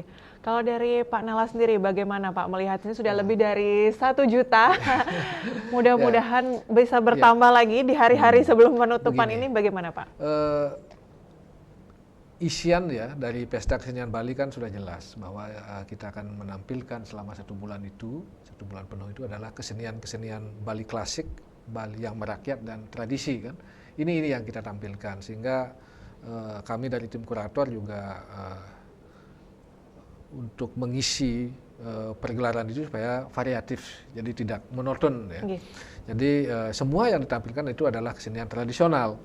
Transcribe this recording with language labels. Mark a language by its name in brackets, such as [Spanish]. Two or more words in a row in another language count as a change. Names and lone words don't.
[Indonesian] Kalau dari Pak Nala sendiri bagaimana Pak melihat ini sudah lebih dari 1 juta. Mudah-mudahan bisa bertambah lagi di hari-hari sebelum penutupan Begini. ini bagaimana Pak? Isian ya dari Pesta Kesenian Bali kan sudah jelas bahwa kita akan menampilkan selama 1 bulan itu, 1 bulan penuh itu adalah kesenian-kesenian Bali klasik, Bali yang merakyat dan tradisi kan. Ini yang kita tampilkan sehingga kami dari tim kurator juga untuk mengisi pergelaran itu supaya variatif, jadi tidak monoton ya. Okay. Jadi semua yang ditampilkan itu adalah kesenian tradisional.